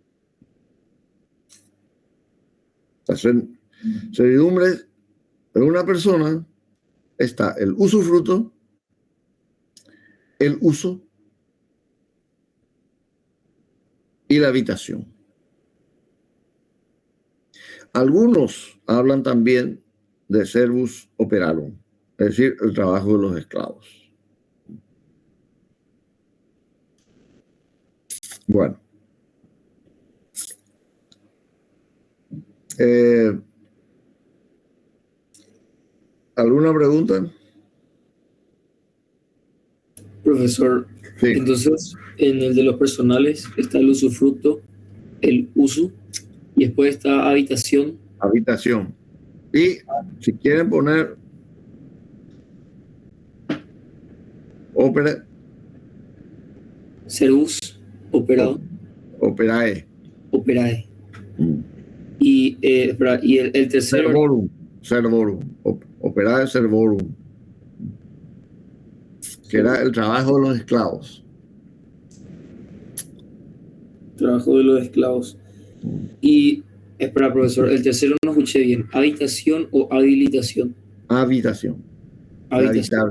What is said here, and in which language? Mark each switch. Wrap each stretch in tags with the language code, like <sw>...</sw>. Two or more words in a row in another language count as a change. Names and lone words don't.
<es>Las servidumbres de una persona está el usufruto, el uso y la habitación. Algunos hablan también de</es> <la>servus operarum,</la> <es>es decir, el trabajo de los esclavos. Bueno. ¿Alguna pregunta? Profesor, Sí. Entonces en el de los personales está el usufructo, el uso, y después está habitación. Habitación. Y si quieren poner ópera,</es> <la>Servus operado.</la> <es>Operae. Operae. Mm. Y el tercero.</es> <la>Servorum. Operae servorum.</la> <es>Que era el trabajo de los esclavos. Trabajo de los esclavos. Y, espera, profesor, el tercero no escuché bien. ¿Habitación o habilitación? Habitación. Habitación.</es>